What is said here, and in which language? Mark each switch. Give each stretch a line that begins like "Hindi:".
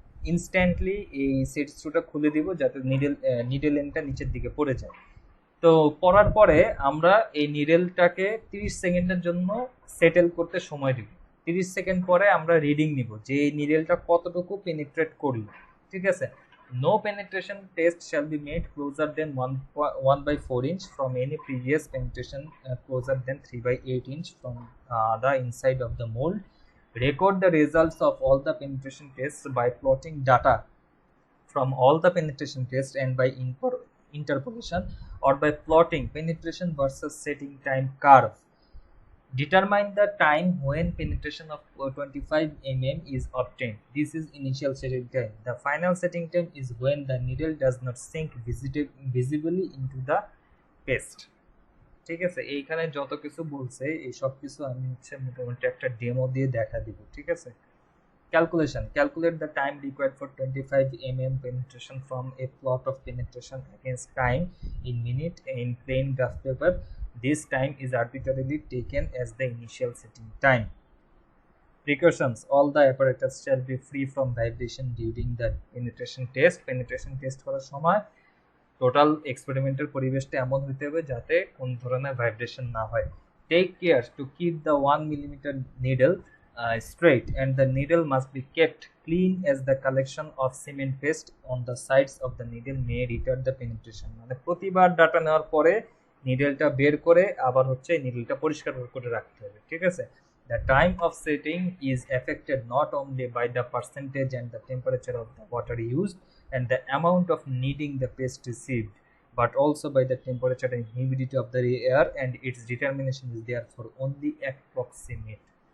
Bangla: Instantly এই set স্ক্রুটা খুলে দিব যাতে নিডেল এন্ডটা নিচের দিকে পড়ে যায়। তো পড়ার পরে আমরা এই নিডেলটাকে 30 সেকেন্ডের জন্য সেটেল করতে সময় দিব। 30 সেকেন্ড পরে আমরা রিডিং নিব যে এই নিডেলটা কতটুকু পেনিট্রেট করলো, ঠিক আছে।
English: No penetration test shall be made closer than 1/4 inch from any previous penetration closer than 3/8 inch from the inside of the mold. Record the results of all the penetration tests by plotting data from all the penetration tests and by interpolation or by plotting penetration versus setting time curve. Determine the time when penetration of 25 mm is obtained. This is initial setting time. The final setting time is when the needle does not sink visibly into the paste.
Bangla: ঠিক আছে, এইখানে যত কিছু বলছে এই সব কিছু আমি হচ্ছে মোটামুটি একটা ডেমো দিয়ে দেখা দিব, ঠিক আছে।
English: Calculation. Calculate the time required for 25 mm penetration from a plot of penetration against time in minute in plain graph paper. This time is arbitrarily taken as the initial setting time. Precautions. All the apparatus shall be free from vibration during the penetration test.
Bangla: Penetration test করার সময় total এক্সপেরিমেন্টের পরিবেশটা এমন হতে হবে যাতে কোন ধরনের vibration না হয়।
English: Take care to keep the 1 mm needle straight and the needle must be kept clean as the collection of cement paste on the sides of the needle may retard the penetration.
Bangla: মানে প্রতিবার data নেওয়ার পরে নিডেলটা বের করে আবার হচ্ছে নিডেলটা পরিষ্কার করে রাখতে হবে, ঠিক আছে।
English: The time of setting is affected not only by the percentage and the temperature of the water used and the amount of kneading the paste received, but also by the temperature and humidity of the air, and its determination is therefore only approximate.